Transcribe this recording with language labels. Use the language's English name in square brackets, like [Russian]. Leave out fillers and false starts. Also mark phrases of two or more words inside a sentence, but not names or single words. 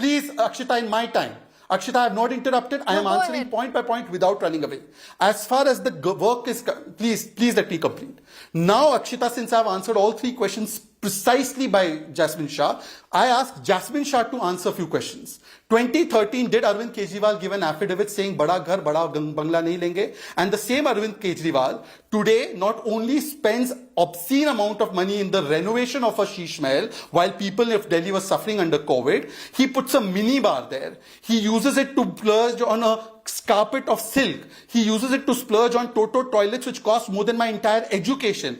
[English] Please, Akshita, in my time. Akshita, I have not interrupted. I am answering point by point without running away. As far as the work is, please let me complete. Now, Akshita, since I have answered all 3 questions precisely by Jasmine Shah, I asked Jasmine Shah to answer a few questions. 2013, did Arvind Kejriwal give an affidavit saying [Hindi] बड़ा घर, बड़ा बंगला नहीं लेंगे? [English] And the same Arvind Kejriwal today not only spends obscene amount of money in the renovation of a Sheesh Mahal while people of Delhi were suffering under COVID, he puts a mini bar there. He uses it to splurge on a carpet of silk. He uses it to splurge on Toto toilets which cost more than my entire education.